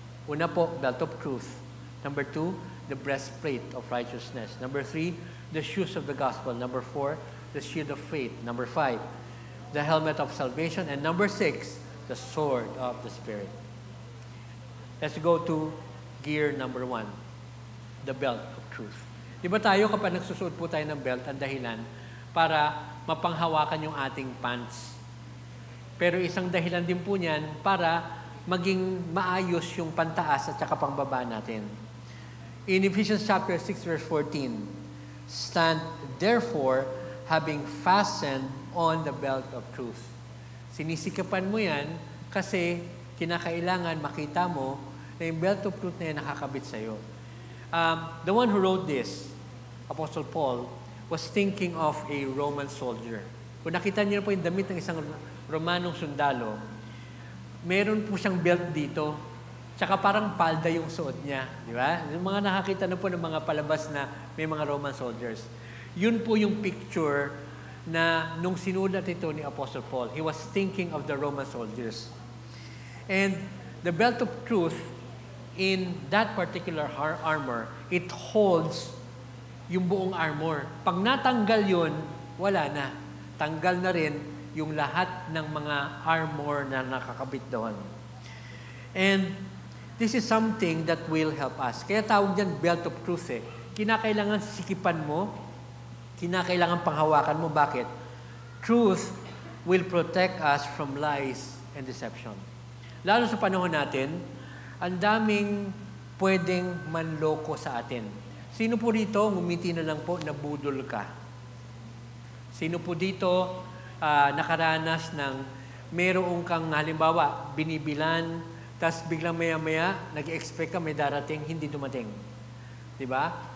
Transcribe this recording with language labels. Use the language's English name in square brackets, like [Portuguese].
[Filipino] Una po, [English] belt of truth. Number 2, the breastplate of righteousness. Number 3, the shoes of the gospel. Number 4, the shield of faith. Number 5, the helmet of salvation. And number 6, the sword of the Spirit. Let's go to gear number 1, the belt of truth. [Filipino] Di ba tayo kapag nagsusuot po tayo ng belt, ang dahilan para mapanghawakan yung ating pants. Pero isang dahilan din po niyan para maging maayos yung pantaas at saka pangbaba natin. [English] In Ephesians chapter 6 verse 14, stand therefore having fastened on the belt of truth. [Filipino] Sinisikapan mo yan kasi kinakailangan makita mo na yung belt of truth na yan nakakabit sa'yo. [English] The one who wrote this, Apostle Paul, was thinking of a Roman soldier. [Filipino] Kung nakita niyo po yung damit ng isang Romanong sundalo, meron po siyang belt dito, tsaka parang palda yung suot niya. Di ba? Yung mga nakakita na po ng mga palabas na may mga Roman soldiers. Yun po yung picture na nung sinulat ito ni Apostle Paul. [English] He was thinking of the Roman soldiers. And the belt of truth, in that particular armor, it holds yung buong armor. [Filipino] Pag natanggal yun, wala na. Tanggal na rin yung lahat ng mga armor na nakakabit doon. [English] And this is something that will help us. [Filipino] Kaya tawag dyan belt of truth eh. Kinakailangan sikipan mo, kinakailangan panghawakan mo. Bakit? [English] Truth will protect us from lies and deception. [Filipino] Lalo sa panahon natin, ang daming pwedeng manloko sa atin. Sino po dito, ngumiti na lang po, nabudol ka? Sino po dito nakaranas ng mayroong kang halimbawa, binibilan, tapos biglang maya-maya, nag-expect ka may darating, hindi dumating. Diba?